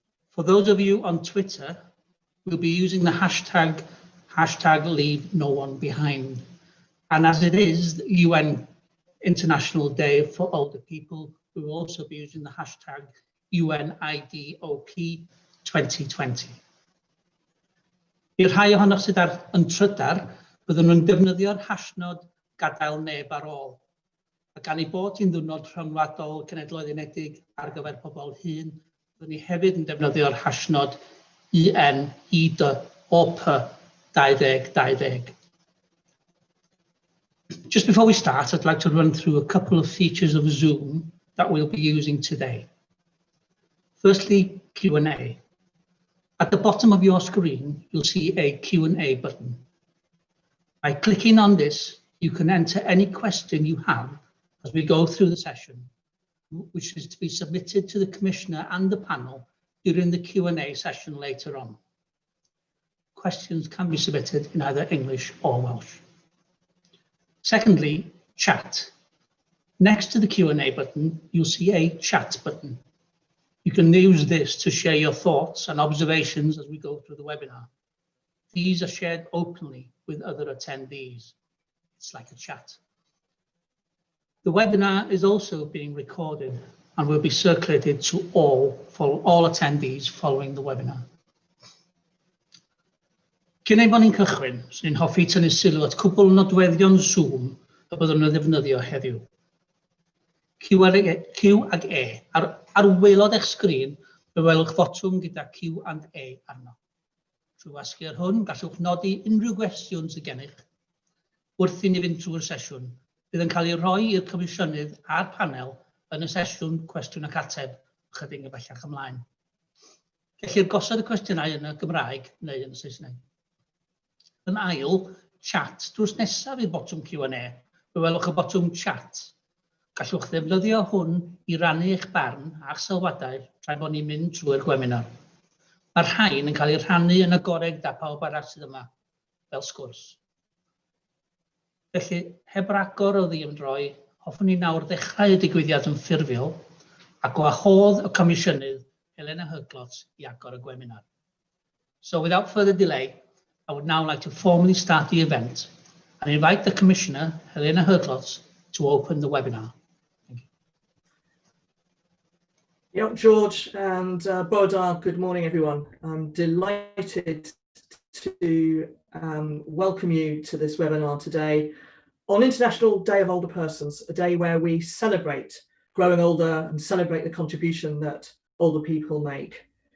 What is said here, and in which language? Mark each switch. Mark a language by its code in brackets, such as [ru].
[en] For those of you on Twitter, we'll be using the hashtag Leave No One Behind. And as it is the UN International Day for Older People, we will also be using the hashtag UNIDOP 2020. [cy] I'r rhai ohonoch sydd yn trydar, byddwn nhw'n defnyddio'r hashnod Gadael neb ar ôl. A gan ei bod hi'n ddiwrnod rhyngwladol cenedloedd unedig ar gyfer pobl hŷn, byddwn ni hefyd yn defnyddio'r hashnod UNIDOP 2020. [en] Just before we start, I'd like to run through a couple of features of Zoom that we'll be using today. Firstly, Q&A. At the bottom of your screen, you'll see a Q&A button. By clicking on this, you can enter any question you have as we go through the session, which is to be submitted to the Commissioner and the panel during the Q&A session later on. Questions can be submitted in either English or Welsh. Secondly, chat. Next to the Q&A button, you'll see a chat button. You can use this to share your thoughts and observations as we go through the webinar. These are shared openly with other attendees. It's like a chat. The webinar is also being recorded and will be circulated to all attendees following the webinar. [cy] Cyn ei bod ni'n cychwyn, swn i'n hoffi tynnu sylw at cwbl nodweddion Zoom y byddwn yn ddefnyddio heddiw. Q ag E. Ar waelod eich sgrin, fe welwch fotwm gyda Q and A arno. Trwy wasgu ar hwn, gallwch nodi unrhyw gwestiwn sydd gennych. Wrth i ni fynd trwy'r sesiwn, bydd yn cael ei roi i'r Comisiynydd a'r panel yn y sesiwn cwestiwn ac ateb chydig y bellach ymlaen. Gellir gosod y cwestiynau yn y Gymraeg neu yn y Saesneg. Yn ail, chat. Drws nesaf i'r botwm Q&A, fe welwch y botwm chat. Gallwch ddefnyddio hwn i rannu eich barn a'ch sylwadau tra bod ni'n mynd trwy'r webinar. Mae'r rhain yn cael ei rhannu yn agored da pawb arall sydd yma, fel sgwrs. Felly, heb ragor o ddimdroi, hoffwn ni nawr ddechrau y digwyddiad yn ffurfiol a gwahodd y Comisiynydd Helena Hyglos i agor y webinar. [en] So without further delay, I would now like to formally start the event and invite the Commissioner, Helena Hyglos, to open the webinar. Yep, George and Bodar, good morning everyone. I'm delighted to welcome you to this webinar today on International Day of Older Persons, a day where we celebrate growing older and celebrate the contribution that older people make.